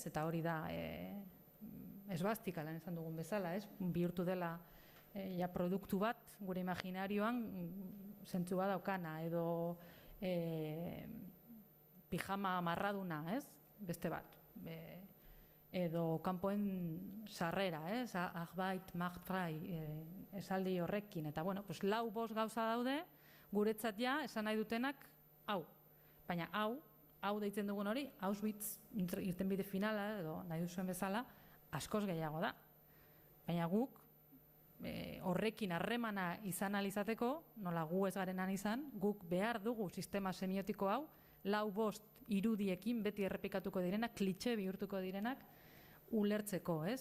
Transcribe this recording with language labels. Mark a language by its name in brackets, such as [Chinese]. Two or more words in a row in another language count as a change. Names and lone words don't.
[Basque] Eta hori da esbastika lan esan dugun bezala, ez? Bihurtu dela produktu bat, gure imaginarioan zentzu bat daukana, edo pijama marraduna, ez? Beste bat. Edo kanpoen sarrera, ez? [German] Arbeit macht frei, [Basque] esaldi horrekin. Eta, lau bost gauza daude, guretzat ja, esan nahi dutenak, hau. Baina hau deitzen dugun hori, Auschwitz irtenbide finala, edo nahi duzuen bezala, askoz gehiago da. Baina guk, horrekin harremana izan alizateko, nola gu ez garenan izan, guk behar dugu sistema semiotiko hau, lau bost irudiekin beti errepikatuko direnak, klitxe bihurtuko direnak, ulertzeko, ez?